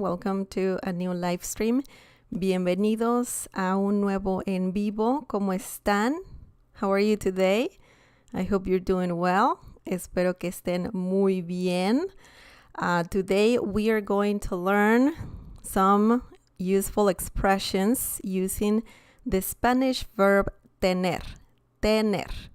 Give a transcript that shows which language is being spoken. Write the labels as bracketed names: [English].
[English] Welcome to a new live stream. [Spanish] Bienvenidos a un nuevo en vivo. ¿Cómo están? [English] How are you today? I hope you're doing well. [Spanish] Espero que estén muy bien. [English] Today we are going to learn some useful expressions using the Spanish verb tener. Tener.